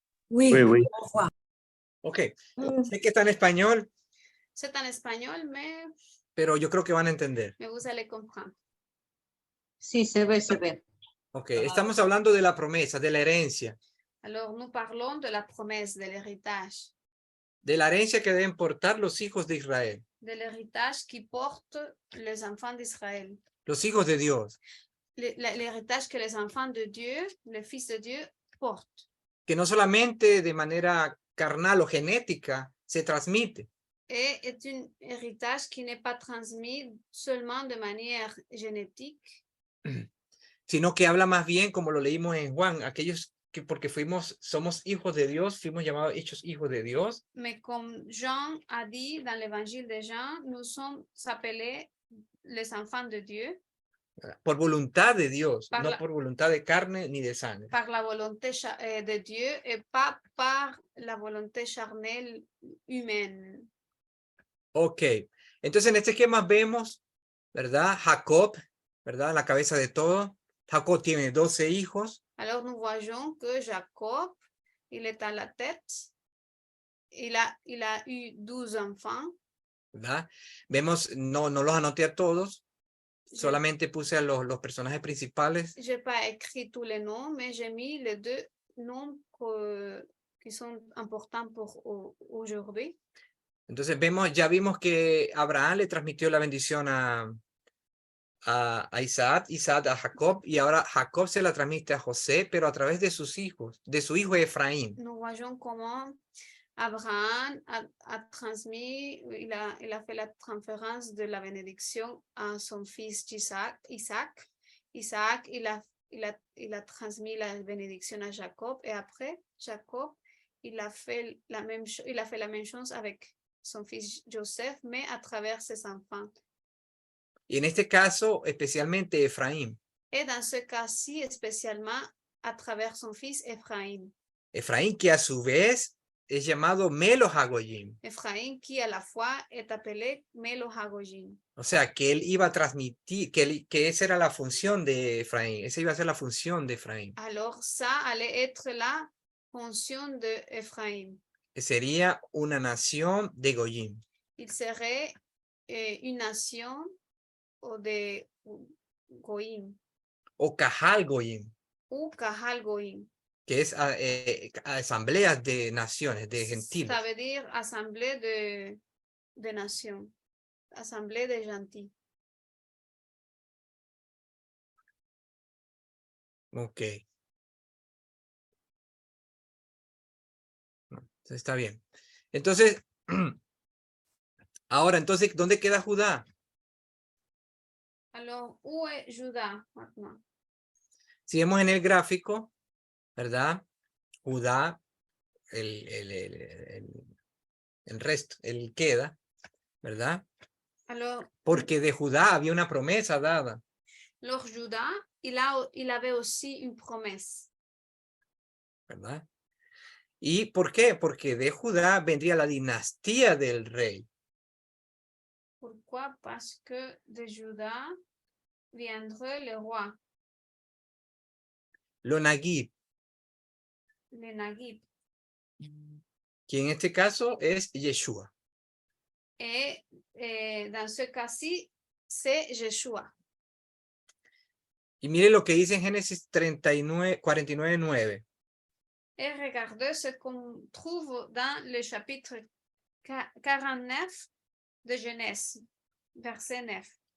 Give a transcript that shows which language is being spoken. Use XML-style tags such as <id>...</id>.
<fr>Oui, Oui, oui. on voit.</fr> <es>Ok. Sé que está en español,</es> <fr>C'est en espagnol, mais</fr> <es>pero yo creo que van a entender.</es> <fr>vous allez comprendre.</fr> <es>Sí, se ve, se ve. Ok. Estamos hablando de la promesa, de la herencia.</es> <fr>Alors, nous parlons de la promesse, de l'héritage.</fr> <es>De la herencia que deben portar los hijos de Israel.</es> <fr>De l'héritage qui porte les enfants d'Israël.</fr> <es>Los hijos de Dios.</es> <fr>L'héritage que les enfants de Dieu, les fils de Dieu, portent.</fr> <es>Que no solamente de manera carnal o genética se transmite,</es> <fr>Et est un héritage qui n'est pas transmis seulement de manière génétique,</fr> <es>sino que habla más bien, como lo leímos en Juan, aquellos que porque somos hijos de Dios, fuimos llamados hechos hijos de Dios,</es> <fr>mais comme Jean a dit dans l'évangile de Jean, nous sommes appelés les enfants de Dieu</fr> <es>por voluntad de Dios,</es> <fr>Par</fr> <es>no la- por voluntad de carne ni de sangre.</es> <fr>par la volonté de Dieu et pas par la volonté charnelle humaine.</fr> <es>Ok, entonces en este esquema vemos, ¿verdad? Jacob, ¿verdad? La cabeza de todo. Jacob tiene 12 hijos,</es> <fr>Alors nous voyons que Jacob, il est à la tête, il a eu 12 enfants.</fr> <es>¿verdad? Vemos, no los anoté a todos,</es> <fr>Je</fr> <es>solamente puse a los personajes principales.</es> <fr>n'ai pas écrit tous les noms, mais j'ai mis les 2 noms qui sont importants pour aujourd'hui.</fr> <es>Entonces ya vimos que Abraham le transmitió la bendición a Isaac, Isaac a Jacob, y ahora Jacob se la transmite a José, pero a través de sus hijos, de su hijo Efraín.</es> <fr>Nous voyons comment Abraham a transmis, il a fait la transférence de la bénédiction à son fils Isaac. Isaac, il a transmis la bénédiction à Jacob, et après, Jacob, il a fait la même chose avec son fils Joseph, mais à travers ses enfants.</fr> <es>Y en este caso, especialmente Efraín.</es> <fr>Et dans ce cas-ci, spécialement à travers son fils Ephraim.</fr> <es>Efraín, que a su vez es llamado Melo Hagoyim.</es> <fr>Ephraim, qui à la fois est appelé Melo Hagojim.</fr> <es>O sea, que él iba a transmitir, que esa era la función de Efraín. Esa iba a ser la función de Efraín.</es> <fr>Alors, ça allait être la fonction de Ephraim.</fr> <es>Que sería una nación de Goyim.</es> <fr>Il serait une nation de Goïm</fr> <es>O Kahal Goyim,</es> <fr>ou Kahal Goïm.</fr> <es>que es asambleas de naciones, de gentiles.</es> <fr>Ça veut dire assemblée de nations, assemblée de gentils.</fr> <es>Ok. Entonces, está bien. Entonces, ahora, entonces, ¿dónde queda Judá?</es> <fr>Alors, où est Judas maintenant?</fr> <es>Si vemos en el gráfico, ¿verdad? Judá, el resto, él queda, ¿verdad?</es> <fr>Alors,</fr> <es>Porque de Judá había una promesa dada.</es> <fr>Judas, il avait aussi une promesse.</fr> <es>¿Verdad? ¿Y por qué? Porque de Judá vendría la dinastía del rey.</es> <fr>Pourquoi? Parce que de Judas viendrait le roi,</fr> <es>Lo Nagib,</es> <fr>le Nagib.</fr> <es>que en este caso es Yeshua.</es> <fr>Et dans ce cas-ci, c'est Yeshua.</fr> <es>Y mire lo que dice en Génesis 49:9.</es> <fr>Et regardez ce qu'on trouve dans le chapitre 49 de Genèse, verset 9.</fr>